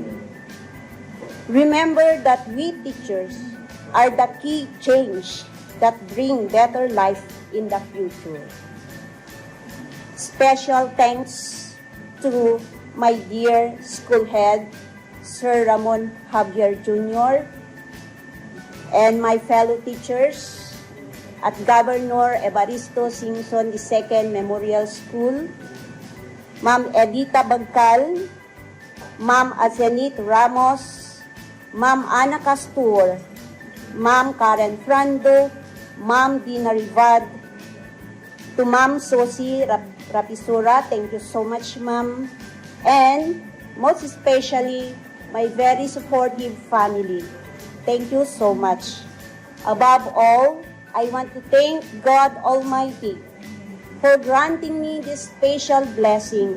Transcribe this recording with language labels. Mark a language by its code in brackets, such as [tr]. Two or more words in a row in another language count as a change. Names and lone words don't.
[en] Remember that we teachers are the key change that bring better life in the future. Special thanks to my dear school head, Sir Ramon Javier Jr., and my fellow teachers at Governor Evaristo Singson II Memorial School, Ma'am Edita Bagcal, Ma'am Azenit Ramos, Ma'am Ana Castor, Ma'am Karen Frando, Ma'am Dina Rivad, to Ma'am Sosi Rapisura, thank you so much, Ma'am, and most especially, my very supportive family. Thank you so much. Above all, I want to thank God Almighty for granting me these special blessings.